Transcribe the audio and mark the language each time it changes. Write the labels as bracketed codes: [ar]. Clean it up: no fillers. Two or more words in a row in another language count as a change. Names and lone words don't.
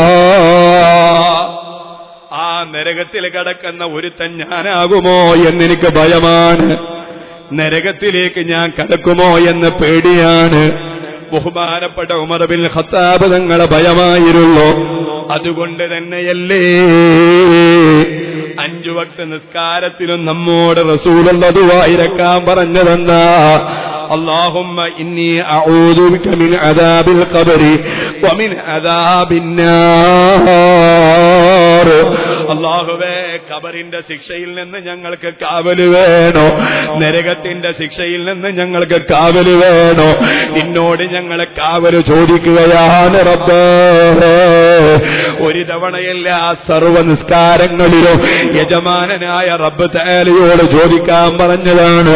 [ml] ആ നരകത്തിൽ കടക്കുന്ന ഒരുത്തൻ ഞാനാകുമോ എന്നെനിക്ക് ഭയമാണ്, നരകത്തിലേക്ക് ഞാൻ കടക്കുമോ എന്ന് പേടിയാണ്. ബഹുമാനപ്പെട്ട ഉമർ ബിൻ ഖത്താബ് തങ്ങളെ ഭയമായിരുന്നു. അതുകൊണ്ട് തന്നെയല്ലേ 5 വക്ത് നിസ്കാരത്തിലും നമ്മോട് റസൂലുള്ള ദുആ ഇരക്കാൻ പറഞ്ഞതെന്നാ, [ar] اللهم إني أعوذ بك من عذاب القبر ومن عذاب النار. [ml] അല്ലാഹുവേ, ഖബറിന്റെ ശിക്ഷയിൽ നിന്ന് ഞങ്ങൾക്ക് കാവല് വേണോ, നരകത്തിന്റെ ശിക്ഷയിൽ നിന്ന് ഞങ്ങൾക്ക് കാവല് വേണോ. നിന്നോട് ഞങ്ങളെ കാവല് ചോദിക്കുകയാണ് റബ്ബേ. ഒരു തവണയല്ല, സർവ്വ നിസ്കാരങ്ങളിലും യജമാനനായ റബ്ബ് തആലയോട് ചോദിക്കാൻ പറഞ്ഞതാണ്.